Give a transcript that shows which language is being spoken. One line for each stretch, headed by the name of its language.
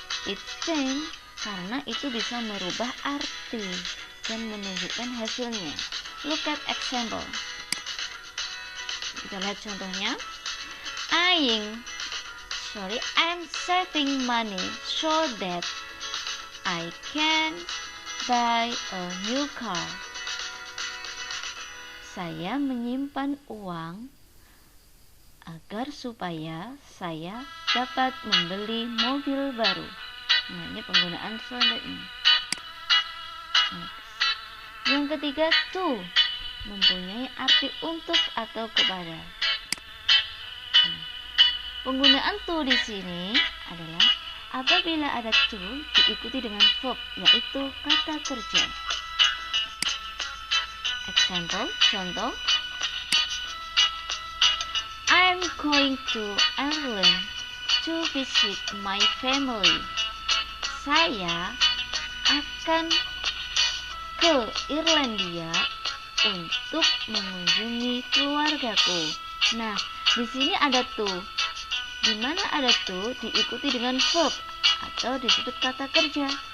English: It change
Indonesian: karena itu bisa merubah arti dan menunjukkan hasilnya.
English: Look at example.
Indonesian: Kita lihat contohnya.
English: I'm saving money so that I can buy a new car.
Indonesian: Saya menyimpan uang agar supaya saya dapat membeli mobil baru. Nah, ini penggunaan selanjutnya. Yang ketiga, to mempunyai arti untuk atau kepada. Penggunaan to di sini adalah apabila ada to diikuti dengan verb, yaitu kata kerja.
English: Example, contoh. I'm going to Ireland to visit my family.
Indonesian: Saya akan ke Irlandia untuk mengunjungi keluargaku. Nah, di sini ada to. Di mana ada to diikuti dengan verb atau disebut kata kerja.